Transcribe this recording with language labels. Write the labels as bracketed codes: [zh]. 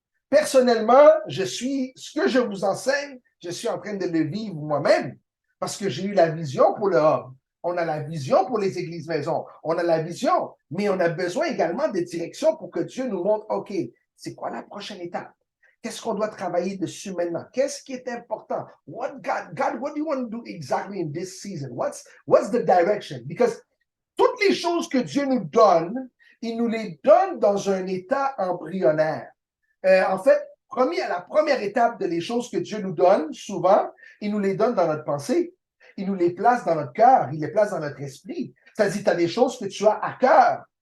[fr] Personnellement, ce que je vous enseigne, je suis en train de le vivre moi-même parce que j'ai eu la vision pour le hub. On a la vision pour les églises maisons. On a la vision, mais on a besoin également de direction pour que Dieu nous montre, OK, c'est quoi la prochaine étape? Qu'est-ce qu'on doit travailler dessus maintenant? Qu'est-ce qui est important? [en] God, what do you want to do exactly in this season? What's the direction? [fr] Because toutes les choses que Dieu nous donne, il nous les donne dans un état embryonnaire. En fait, la première étape de les choses que Dieu nous donne, souvent, il nous les donne dans notre pensée. Il nous les place dans notre cœur. Il les place dans notre esprit. C'est-à-dire, tu as des choses que tu as à cœur.